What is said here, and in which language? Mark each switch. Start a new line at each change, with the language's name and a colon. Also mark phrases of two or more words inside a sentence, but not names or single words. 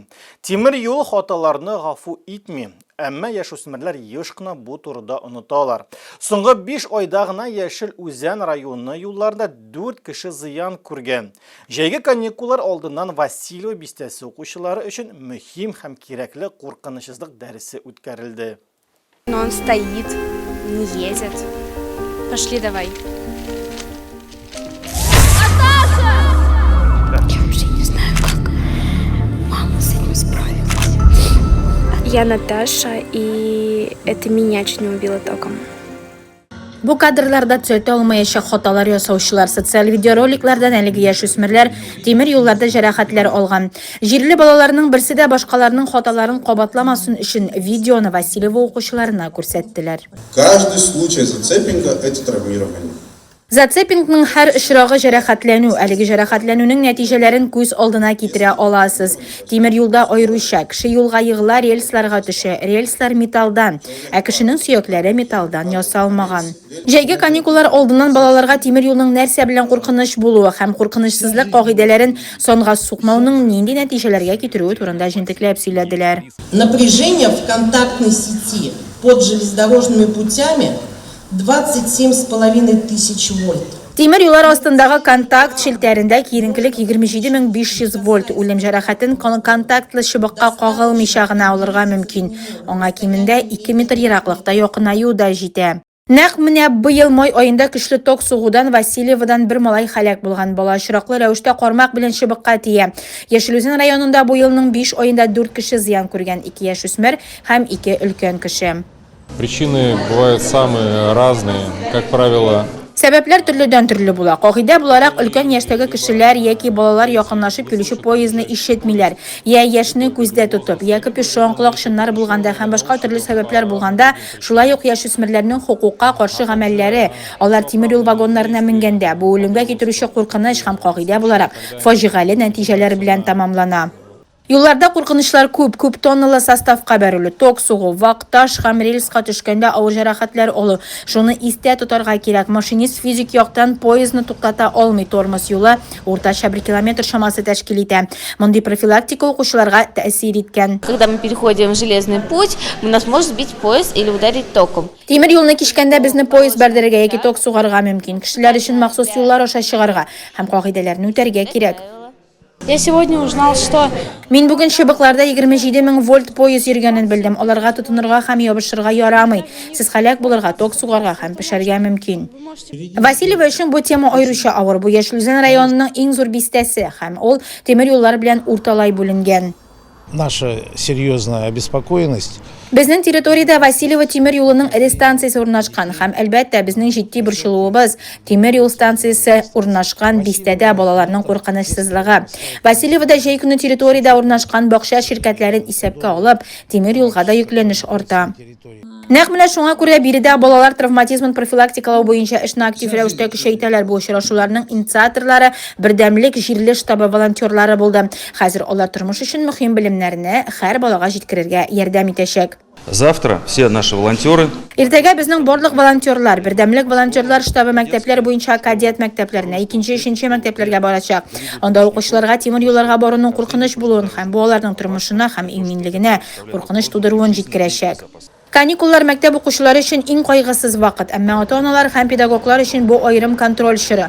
Tatar: Тимер юл хаталарны гафу итми. Әмма яшүсмерләр еш кына бу турыда оныталар. Соңгы 5 айда гына Яшел Үзән районы юлларында 4 кеше зыян күргән. Җәйге каникуллар алдыннан Васильева бистәсе укучылары өчен мөһим һәм кирәкле куркынычсызлык дәресе үткәрелде.
Russian: Но он стоит, не едет. Пошли давай. Я вообще не знаю, как мама с этим справилась. Я Наташа, и это меня чуть не убило током.
Tatar: Бу кадрларда төзәтә алмаячак хаталар ясаучылар социаль видеороликлардан әлеге яшүсмерләр тимер юлларда җәрәхәтләр алган. Җирле балаларның берсе дә башкаларның хаталарын кабатламасын өчен видеоны Васильева укучыларына күрсәттеләр.
Russian: Каждый случай зацепинга – это травмирование.
Tatar: Зацепингның һәр очрагы җәрәхәтләнү, әлеге җәрәхәтләнүнең нәтиҗәләрен күз алдына китерә аласыз. Тимер юлда аеруча, кеше юлга егыла, рельсларга төшә, рельслар металлдан, ә кешенең сөякләре металлдан ясалмаган. Җәйге каникуллар алдыннан балаларга тимер юлның нәрсә белән куркыныч булуы һәм куркынычсызлык кагыйдәләрен санга сукмауның нинди нәтиҗәләргә китерүе турында җентекләп сөйләделәр.
Russian: Напряжение в контактной сети под железнодорожными путями 27,5 тысяч вольт.
Tatar: Тимер юллар астындагы контакт шелтәрендә киеренкелек 27500 вольт. Үлем җәрәхәтен контактлы чыбыкка кагылмыйча гына алырга мөмкин. Аңа кимендә 2 метр ераклыкта якынаю да җитә. Нәкъ менә быел май аенда көчле ток сугудан Васильевадан бер малай һәлак булган. Бала очраклы рәвештә кармак белән чыбыкка тия. Яшелүзен районында бу елның 5 аенда 4 кеше зыян күргән, 2 яшь үсмер һәм 2 өлкән кеше.
Russian: Причины бывают самые разные. Как правило,
Tatar: Сәбәпләр төрледән-төрле була. Кагыйдә буларак өлкән яшьтәге кешеләр яки балалар якынлашып килүче поездны ишетмиләр. Я яшьне күздә тотып, яки пешон колакчыннар булганда һәм башка төрле сәбәпләр булганда, шулай ук яшүсмерләрнең хукукка каршы гамәлләре, алар тимер юл вагоннарына менгәндә, бу үлемгә китерүче куркыныч һәм кагыйдә буларак фаҗигале нәтиҗәләр белән тамамлана. Юлларда куркынычлар күп тонналы составка бәрелү, ток сугу, вакташ һәм рельска төшкәндә авыр җәрәхәтләр алу. Шуны истә тотарга кирәк. Машинист физик яктан поездны туктата алмый, тормоз юлы уртача 1 километр шамасы тәшкил итә. Мондый профилактика укучыларга тәэсир иткән.
Russian: Когда мы переходим в железный путь, нас может сбить поезд или ударить током.
Tatar: Тимер юлны кишкәндә безне поезд бәрдерергә яки ток сугарга мөмкин. Кешеләр өчен махсус юллар аша чыгарга һәм кагыйдәләрне үтәргә кирәк.
Russian: Я сегодня узнал, что
Tatar: Мин бүген чыбыкларда 27 000 вольт поезд йөргәнен белдем. Аларга тотынырга һәм ябышырга ярамый. Сез һәлак булырга, ток сугарга һәм пешәргә мөмкин. Васильева өчен бу тема аеруча авыр. Бу Яшелүзен районының иң зур бистәсе һәм ул тимер юллар белән урталай бүленгән.
Russian: Наша серьезная обеспокоенность.
Tatar: Безнең территориядә Васильева тимер юлының станциясе урнашкан һәм әлбәттә безнең җитди борчылуыбыз тимер юл станциясе урнашкан бистәдә балаларның куркынычсызлыгы. Васильевада җәй көне территориядә урнашкан бакча ширкәтләрен исәпкә алып, тимер юлга да йөкләнеш арта. Нәкъ менә шуңа күрә биредә балалар травматизмын профилактикалау буенча эшне актив рәвештә көчәйтәләр. Бу очрашуларның инициаторлары бердәмлек җирле штабы волонтерлары булды. Хәзер алар тормыш өчен мөһим белемнәрне һәр балага җиткерергә ярдәм итәчәк.
Russian: Завтра все наши волонтеры.
Tatar: Иртәгә безнең барлык волонтерлар, бердәмлек волонтерлар штабы мәктәпләр буенча кадет мәктәпләренә, 2-3 мәктәпләргә барачак. Анда укучыларга тимер юлларга баруның куркыныч булуын һәм бу аларның тормышына һәм иминлегенә куркыныч тудыруын җиткерәчәк. Каникуллар мәктәп укучылары өчен иң кайгысыз вакыт, әмма ата-аналар һәм педагоглар өчен бу аерым контроль чоры.